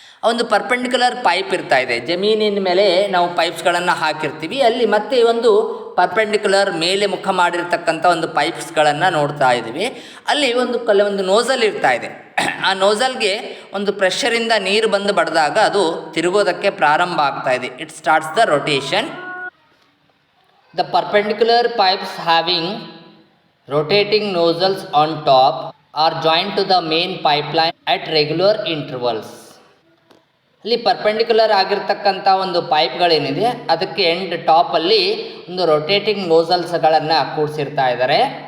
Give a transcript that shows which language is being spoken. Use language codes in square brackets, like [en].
[kn] ಒಂದು perpendicular pipe ಇರ್ತಾ ಇದೆ, ಜಮೀನಿನ ಮೇಲೆ ನಾವು ಪೈಪ್ಸ್ಗಳನ್ನು ಹಾಕಿರ್ತೀವಿ, ಅಲ್ಲಿ ಮತ್ತೆ ಒಂದು ಪರ್ಪೆಂಡಿಕ್ಯುಲರ್ ಮೇಲೆ ಮುಖ ಮಾಡಿರ್ತಕ್ಕಂಥ ಒಂದು ಪೈಪ್ಸ್ಗಳನ್ನು ನೋಡ್ತಾ ಇದ್ದೀವಿ. ಅಲ್ಲಿ ಒಂದು ನೋಸಲ್ ಇರ್ತಾ ಇದೆ. ಆ ನೋಸಲ್ಗೆ ಒಂದು ಪ್ರೆಷರಿಂದ ನೀರು ಬಂದು ಬಡಿದಾಗ ಅದು ತಿರುಗೋದಕ್ಕೆ ಪ್ರಾರಂಭ ಆಗ್ತಾ ಇದೆ. [en] It starts the rotation. The perpendicular pipes having rotating nozzles on top are joined to the main pipeline at regular intervals. [kn] ಅಲ್ಲಿ ಪರ್ಪೆಂಡಿಕ್ಯುಲರ್ ಆಗಿರ್ತಕ್ಕಂಥ ಒಂದು ಪೈಪ್ಗಳೇನಿದೆ ಅದಕ್ಕೆ ಟಾಪಲ್ಲಿ ಒಂದು ರೊಟೇಟಿಂಗ್ ನೋಸಲ್ಸ್ಗಳನ್ನು ಕೂಡಿಸಿರ್ತಾ ಇದ್ದಾರೆ.